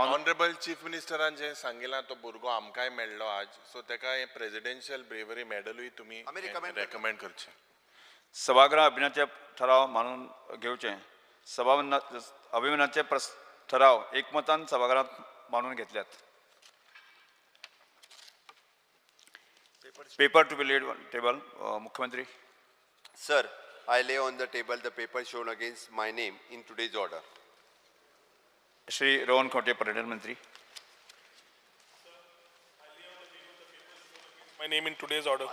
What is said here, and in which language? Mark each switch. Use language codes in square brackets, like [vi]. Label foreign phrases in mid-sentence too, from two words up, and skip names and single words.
[en] Honourable Chief Ministeran [kok] जे सांगिलां तो भुरगो आमकांय मेळ्ळो आज सो ताका हे [en] presidential bravery medaluy [kok] तुमी रेकमेंड करचे. सभागृह अभिनयाचे ठराव मानून घेवचे. अभिमानाचे ठराव एकमतान सभागृहात मानून घेतल्यात. [en] Paper to be laid table. मुख्यमंत्री. Sir, I lay on the table the paper shown against my name in today's order. [kok] श्री रोहन खंवटे पर्यटन मंत्री. [en] My name in today's order.